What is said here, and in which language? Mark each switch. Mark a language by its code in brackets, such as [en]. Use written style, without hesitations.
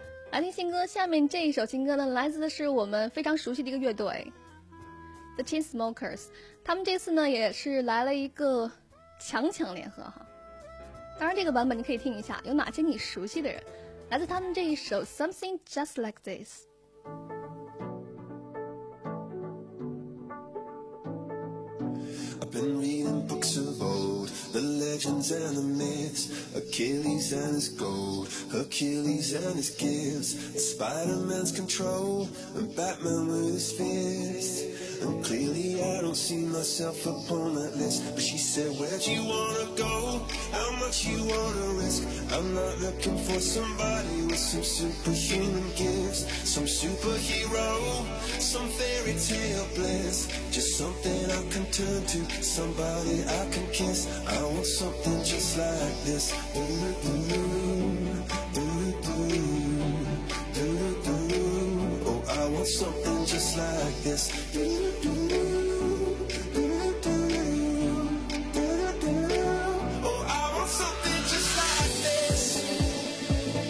[zh] 来听新歌，下面这一首新歌呢，来自的是我们非常熟悉的一个乐队 The Chainsmokers。他们这次呢也是来了一个强联合哈。当然这个版本你可以听一下，有哪些你熟悉的人，来自他们这一首 Something Just Like This。 [en] Been reading books of old, the legends and the myths, Achilles and his gold, Achilles and his gifts, Spider-Man's control, and Batman with his fist. And clearly I don't see myself upon that list, but she said, where do you wanna go? How much you wanna risk? I'm not looking for somebody with some superhuman gifts, some superhero, some fairy tale bliss, just something I can turn to. Somebody I can kiss. I want something just like this. Do do do do do do do do do do do. Oh, I want something just like this. Do do do do do do do do do do do do. Oh, I want something just like this.